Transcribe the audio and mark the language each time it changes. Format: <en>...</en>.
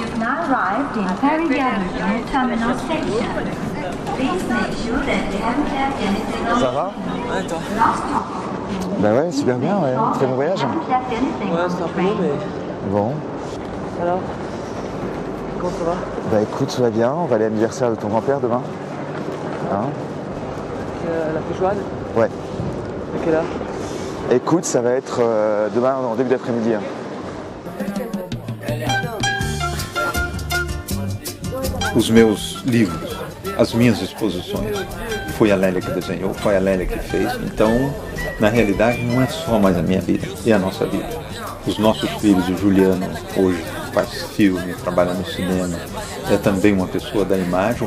<en>You've now arrived in Paris-Gare de Lyon Terminal Station. Please make sure that you haven't left anything on</en> <fr>Ça va? Ouais, toi.</fr> <en>Last stop.</en> <fr>Bah ouais, super bien, ouais. Très bon voyage. Ouais, c'est un peu long, mais... Bon. Alors, comment ça va? Bah écoute, tout va bien. On va aller à l'anniversaire de ton grand-père demain. Hein? La feijoada? Ouais. À quelle heure? Écoute, ça va être demain en début d'après-midi. Hein.</fr> <pt>Os meus livros, as minhas exposições, foi a Lélia que desenhou, foi a Lélia que fez. Então, na realidade, não é só mais a minha vida, é a nossa vida. Os nossos filhos, o Juliano, hoje faz filme, trabalha no cinema, é também uma pessoa da imagem.</pt>